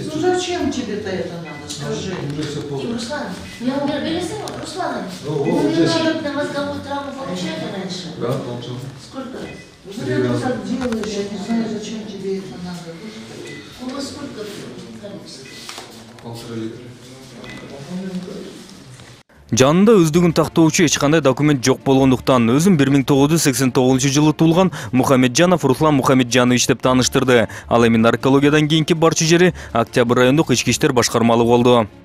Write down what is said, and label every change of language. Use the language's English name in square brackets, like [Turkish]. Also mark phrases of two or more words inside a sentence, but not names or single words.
[Russian] Ну зачем тебе-то это надо, скажи? Руслан, я пересылала, Руслан, мне надо на разговор травму получали раньше? Да, получил. Сколько раз? Ну ты так делаешь, я не знаю, зачем тебе это надо. У вас сколько количество? 1,5 литра. [Kyrgyz] Жанында өздүгүн тактоочу эч кандай документ жок болгондуктан өзүн 1989-жылы туулган Мухамеджанов Руслан Мухамеджанович деп тааныштырды. Ал эми наркологиядан кийинки барчу жери Октябрь райондук ички иштер башкармалыгы болду.